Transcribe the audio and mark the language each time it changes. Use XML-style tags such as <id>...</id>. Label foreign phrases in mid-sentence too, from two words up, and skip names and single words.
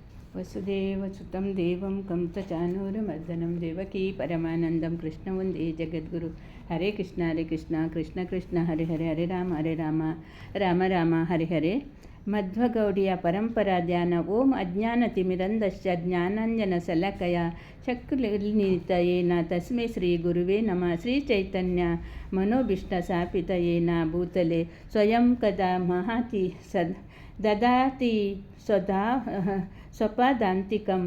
<sa>ವಸುದೇವಸುತಂ ದೇವಂ ಕಂಸಚಾನೂರಮರ್ದನಂ ದೇವಕೀ ಪರಮಾನಂದಂ ಕೃಷ್ಣ ವಂದೇ ಜಗದ್ಗುರು. ಹರೇ ಕೃಷ್ಣ ಕೃಷ್ಣ ಕೃಷ್ಣ ಹರೆ ಹರೆ, ಹರೆ ರಾಮ ರಾಮ ರಾಮ ಹರೆ ಹರೆ. ಮಧ್ವಗೌಡಿಯ ಪರಂಪರಾ ಧ್ಯಾನ. ಓಂ ಅಜ್ಞಾನತಿಮಿರಂಧಶ್ಚ ಜ್ಞಾನಾಂಜನ ಶಲಾಕಯ ಚಕ್ಷುರ್ಮಿಲಿತಯೇನ ತಸ್ಮೈ ಶ್ರೀ ಗುರುವೇ ನಮಃ. ಶ್ರೀ ಚೈತನ್ಯ ಮನೋಭೀಷ್ಟ ಸ್ಥಾಪಿತಯೇನ ಭೂತಲೆ ಸ್ವಯಂ ಕದಾ ಮಹಾತಿ ದದಾತಿ ಸ್ವಪಾದಾಂತಿಕಂ.</sa>